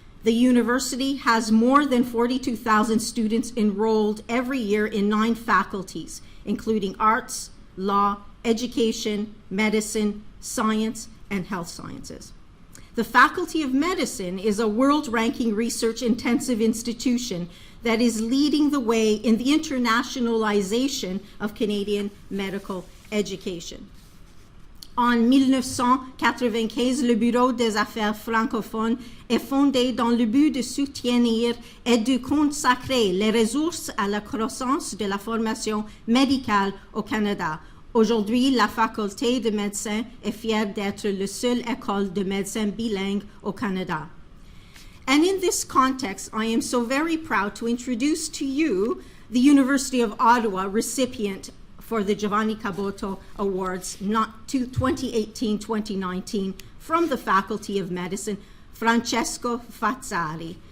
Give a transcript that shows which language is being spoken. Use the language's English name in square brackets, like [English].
[English] The university has more than 42,000 students enrolled every year in 9 faculties, including arts, law, education, medicine, science, and health sciences. The Faculty of Medicine is a world-ranking research-intensive institution that is leading the way in the internationalization of Canadian medical education. [French] En 1995, le Bureau des Affaires francophones est fondé dans le but de soutenir et de consacrer les ressources à la croissance de la formation médicale au Canada. Aujourd'hui, la faculté de médecine est fière d'être la seule école de médecine bilingue au Canada. [English] And in this context, I am so very proud to introduce to you the University of Ottawa recipient for the Giovanni Caboto Awards 2018-2019 from the Faculty of Medicine, Francesco Fazzari.